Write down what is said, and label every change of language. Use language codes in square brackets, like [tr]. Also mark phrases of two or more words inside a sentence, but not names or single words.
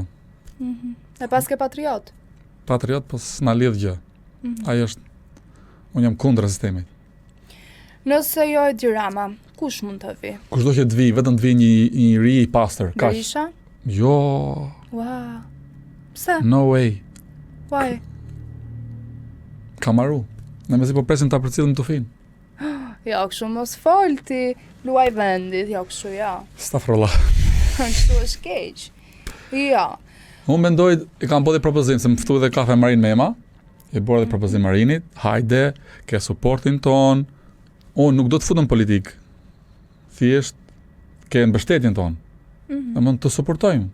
[sq] E pas ke Patriot. Patriot, po s'na lidh gjë. Ai është unë jam kundër sistemit. Nëse jo e di Rama, kush mund të vi? Kushdo që të vi, vetëm të vi një ri i pastër. Berisha? Jo. Wow. Pse? [en] No way. Why? [sq] Kamaru. Ne mezi po presim ta përcjellim tufin. Jo, kështu mos folti, luaj vendit, jo kështu ja. Stafrolla. Kështu është keq. Jo. Unë mendoj, i kam bërë propozim, se më ftu edhe kafe Marin Mema, i bërë edhe propozim Marinit, hajde, ke supportin ton, unë nuk do të futem politik, thjesht ke mbështetjen ton, dhe mund të suportojmë.